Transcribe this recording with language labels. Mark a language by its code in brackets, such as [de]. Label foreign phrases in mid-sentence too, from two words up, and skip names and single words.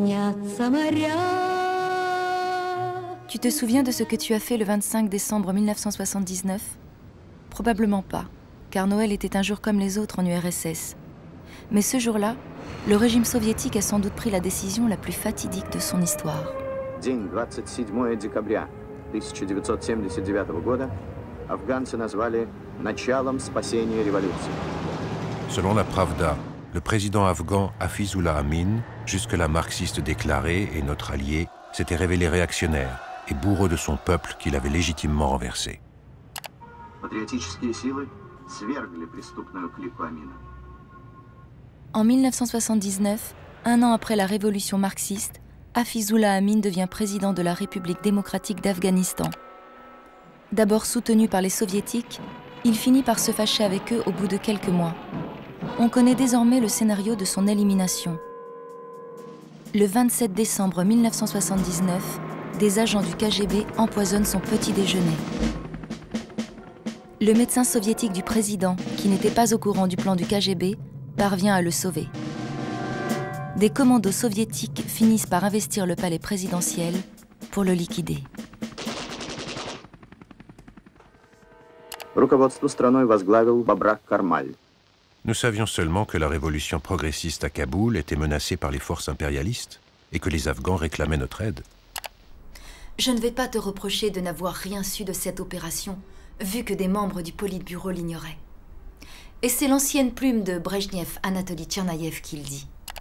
[fr] Tu te souviens de ce que tu as fait le 25 décembre 1979? Probablement pas, car Noël était un jour comme les autres en URSS. Mais ce jour-là, le régime soviétique a sans doute pris la décision la plus fatidique de son histoire. [ru] День 27 декабря 1979 года афганцы назвали началом спасения революции. [fr] Selon la Pravda, le président afghan Hafizullah Amin, jusque-là marxiste déclaré et notre allié, s'était révélé réactionnaire et bourreau de son peuple qu'il avait légitimement renversé. [ru] Патриотические силы свергли преступную клику Амина. [fr] En 1979, un an après la révolution marxiste, Hafizullah Amin devient président de la République démocratique d'Afghanistan. D'abord soutenu par les soviétiques, il finit par se fâcher avec eux au bout de quelques mois. On connaît désormais le scénario de son élimination. Le 27 décembre 1979, des agents du KGB empoisonnent son petit déjeuner. Le médecin soviétique du président, qui n'était pas au courant du plan du KGB, parvient à le sauver. Des commandos soviétiques finissent par investir le palais présidentiel pour le liquider. [ru] Руководство страной возглавил Бабрак Кармаль. [fr] Nous savions seulement que la révolution progressiste à Kaboul était menacée par les forces impérialistes et que les Afghans réclamaient notre aide. Je ne vais pas te reprocher de n'avoir rien su de cette opération, vu que des membres du Politburo l'ignoraient. Et c'est l'ancienne plume de Brejnev, Anatoly Tchernaïev, qui le dit.